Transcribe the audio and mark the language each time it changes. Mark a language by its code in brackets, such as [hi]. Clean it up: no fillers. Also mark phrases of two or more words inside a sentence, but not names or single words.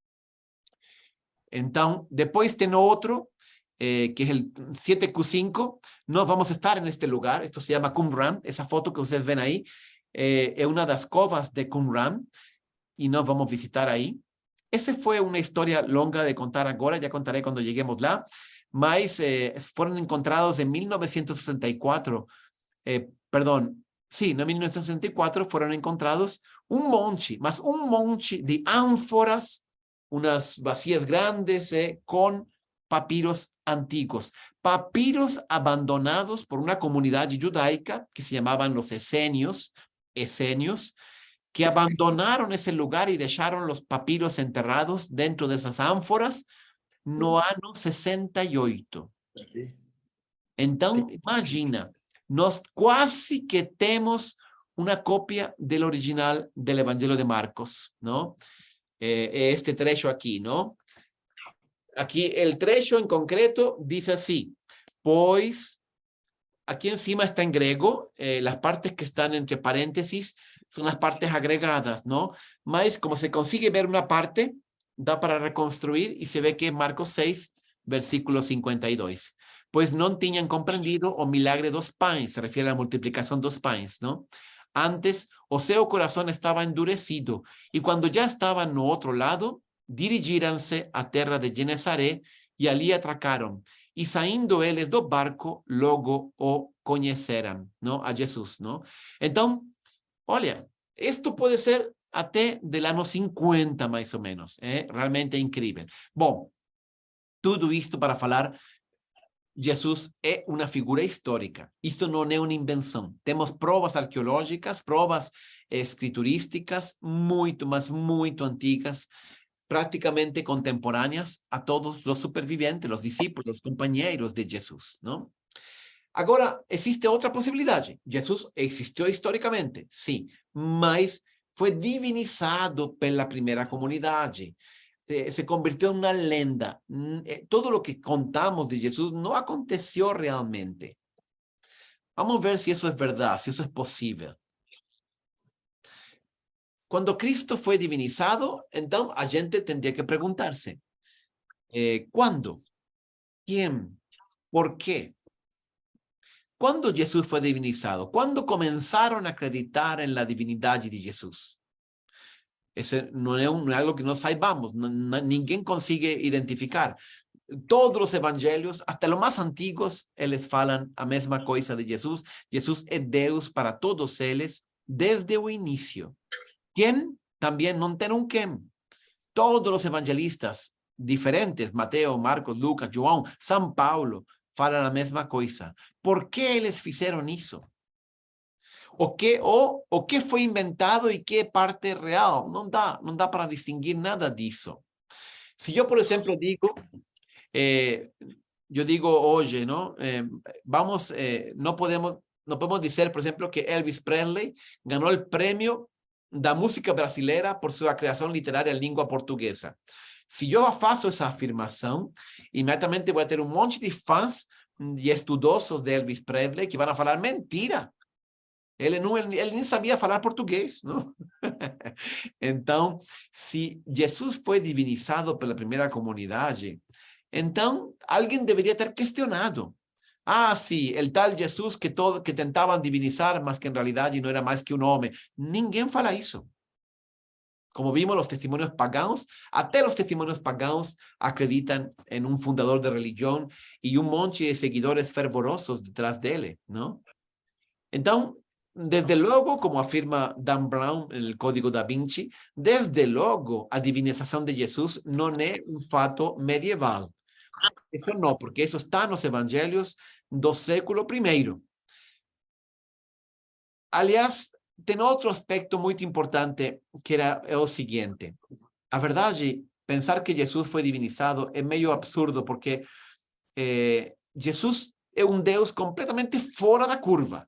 [es] Entonces, después tiene otro, que es el 7Q5, no vamos a estar en este lugar, esto se llama Qumran, esa foto que ustedes ven ahí, es una de las covas de Qumran, y nos vamos a visitar ahí. Esa fue una historia longa de contar ahora, ya contaré cuando lleguemos lá, mas fueron encontrados en 1964, perdón, sí, no, en 1964 fueron encontrados un monte de ánforas, unas vacías grandes con papiros antiguos, papiros abandonados por una comunidad judaica que se llamaban los esenios, que abandonaron ese lugar y dejaron los papiros enterrados dentro de esas ánforas no año 68. Entonces, imagina, [pt] nós quase que temos [es] una copia del original del Evangelio de Marcos, ¿no? Este trecho aquí, ¿no? Aquí el trecho en concreto dice así, pues aquí encima está en griego, las partes que están entre paréntesis son las partes agregadas, ¿no? Mas como se consigue ver una parte, da para reconstruir y se ve que Marcos 6, versículo 52. Pues no tenían comprendido [pt] o milagre dos pães, [es] se refiere a la multiplicación [pt] dos pães, [es] ¿no? Antes, [pt] o seu [es] corazón estaba endurecido, y cuando ya estaban no otro lado, dirigíranse a terra de Genesaré, y allí atracaron. [pt] E saindo eles do barco, logo o conheceram, ¿no? [es] A Jesús, ¿no? [pt] Então, olha, [es] esto puede ser até del ano 50, [pt] mais ou menos. Realmente incrível. Bom, tudo isto para falar, Jesus é uma figura histórica. Isto não é uma invenção. Temos provas arqueológicas, provas escriturísticas, muito, mas muito antigas, prácticamente contemporâneas a todos os supervivientes, os discípulos, companheiros de Jesus, não? Agora, existe outra possibilidade. Jesus existiu historicamente, sim, mas foi divinizado pela primeira comunidade. [es] Se convirtió en una leyenda. Todo lo que contamos de Jesús no aconteció realmente. Vamos a ver si eso es verdad, si eso es posible. Cuando Cristo fue divinizado, entonces la gente tendría que preguntarse, ¿Cuándo? ¿Quién? ¿Por qué? ¿Cuándo Jesús fue divinizado? ¿Cuándo comenzaron a acreditar en la divinidad de Jesús? Eso no es, no es algo que no saibamos, ninguém consigue identificar. Todos los evangelios, hasta los más antiguos, [pt] eles falam a mesma coisa de Jesús. Jesús es Deus para todos eles desde o inicio. [es] ¿Quién? También no tem un quién. Todos los evangelistas diferentes, Mateo, [pt] Marcos, Lucas, João, São Paulo, falam a mesma coisa. Por que eles fizeram isso? O que foi inventado e que é parte real? Não dá para distinguir nada disso. Se eu, por exemplo, [es] digo, yo digo, oye, ¿no? No podemos decir, por ejemplo, que Elvis Presley ganó el premio [pt] da música brasileira [es] por su creación literaria en lengua portuguesa. Si yo faço esa afirmación, inmediatamente voy a tener un monte de fans y estudiosos de Elvis Presley que van a falar mentira. [pt] Ele nem sabia falar português, não? Então, se Jesus foi divinizado pela primeira comunidade, então alguém deveria ter questionado. Ah, sim, [es] el tal [pt] Jesus que tentavam divinizar, mas que em realidade não era mais que um homem. Ninguém fala isso. [es] Como vimos, los testimonios paganos, até los testimonios paganos acreditan en un fundador de religión y un monte de seguidores fervorosos detrás de él, ¿no? Entonces, desde luego, como afirma Dan Brown en el Código da Vinci, desde luego a divinización de Jesús no es un fato medieval. Eso no, porque eso está en los evangelios [pt] do século I. Aliás, tem outro aspecto muito importante, que era o seguinte. A verdade, pensar que Jesus foi divinizado é meio absurdo, porque Jesus é um Deus completamente fora da curva.